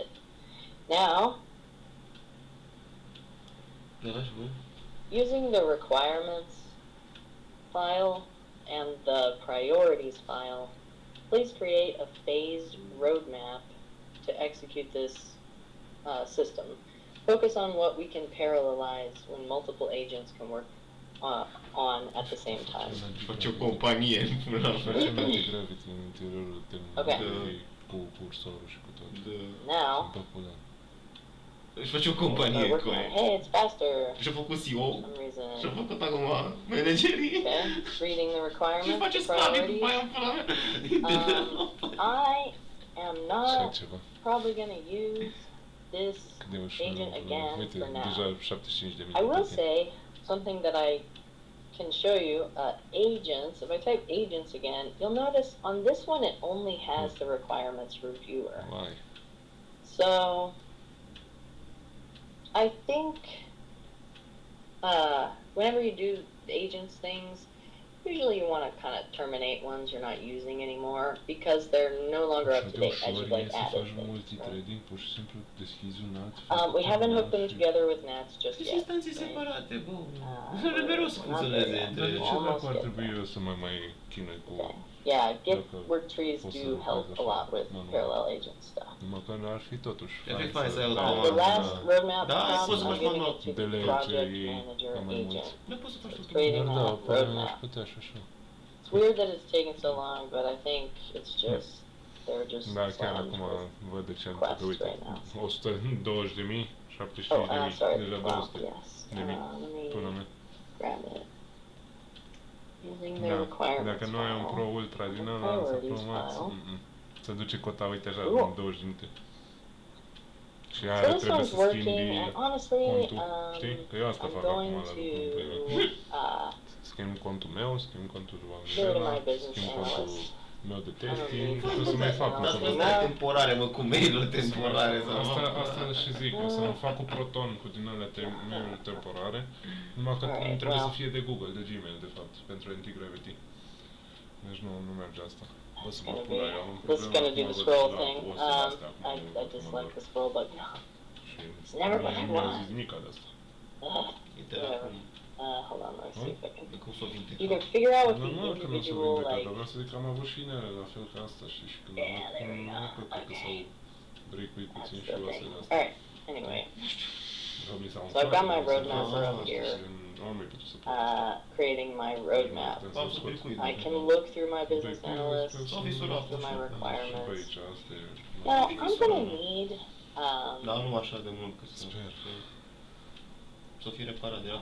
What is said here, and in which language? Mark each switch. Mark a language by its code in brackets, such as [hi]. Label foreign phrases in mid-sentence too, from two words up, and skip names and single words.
[en] Now, using the requirements file and the priorities file, please create a phased roadmap to execute this system. Focus on what we can parallelize when multiple agents can work on at the same time. [ro] Faci o companie. Facem anti-gravity în interiorul terminalului cu cursorul și cu tot. [en] Now, [ro] Își face o companie cu aia. [en] hey, it's faster. [ro] Și-a făcut CEO. [en] For some reason. [ro] Și-a făcut acum managerii. [en] Okay, reading the requirements, [ro] Și face [en] the [ro] sclavii [en] priorities. [ro] după aia în pula mea. [en] I am not probably going to use this agent again for now. I will say something that I can show you, agents. If I type agents again, you'll notice on this one it only has the requirements reviewer. Why? So I think whenever you do the agents things, usually you want to kind of terminate ones you're not using anymore because they're no longer up to date as you've like added things. Right? We haven't hooked them together with Nats just yet. [ro] Instanții separate, bă. Mereu să funcționeze între ele. Ce dacă ar trebui eu să mai chinui cu... [en] Yeah, Git work trees do help a lot with parallel agent stuff. [ro] Măcar ar fi totuși fain să ai [en] the last roadmap [ro] poți să [en] I'm [ro] faci [en] giving [ro] manual. [en] it to the project manager agent. [ro] Nu poți să faci tot. [en] Creating [ro] Dar da, [en] a [ro] poate aș [en] roadmap. [ro] putea și așa. [en] It's weird that it's taking so long, but I think it's just they're just [ro] Da, chiar [en] slammed [ro] acum [en] with [ro] văd de ce am [en] requests [ro] zis, uite, [en] right now. [ro] 120.000, 75.000, [en] Sorry, [ro] deja [en] wow, [ro] 200 [en] yes. [ro] de mii până mea. [en] Grab it. Using the [ro] Da, [en] requirements [ro] dacă nu ai un Pro Ultra din ăla, să Pro Max, se duce cota, uite așa, în 20 de minute. Și [en] So [ro] aia [en] this [ro] trebuie [en] one's [ro] să [en] working, [ro] schimbi [en] and honestly, [ro] contul, știi? Că eu asta [en] I'm [ro] fac acum [en] going [ro] la [en] to [ro] lucru. Schimb contul meu, schimb contul [en] go to [ro] oamenilor, [en] my business [ro] schimb contul [en] analyst. [ro] meu de testing, și o să mai fac Dar un asta e temporare, mă, cu mail-uri temporare. Asta și zic, o să mă fac cu Proton, cu din alea mail-uri temporare, numai că trebuie să fie de Google, de Gmail, de fapt, pentru anti-gravity. Deci nu merge asta. O să mă pun la ea, am [en] This is gonna do the scroll thing. I dislike the scroll button. It's never what I [ro] Nu am [en] want. [ro] zis nimic de asta. [en] Whatever. Hold on, let's see if I can. [ro] Cum s-o vinde? [en] You can figure out with the [ro] Normal că nu o să [en] individual, [ro] vindecă, [en] like, [ro] dar vreau să zic că am avut și inele la fel ca asta, știi, și când nu cred că s-au break-uit puțin și luase de asta. [en] alright, anyway. So I've got my roadmap up here. Creating my roadmap. I can look through my business analyst, through my requirements. Now, I'm gonna need, [ro] Da, nu așa de mult că să fie reparat, era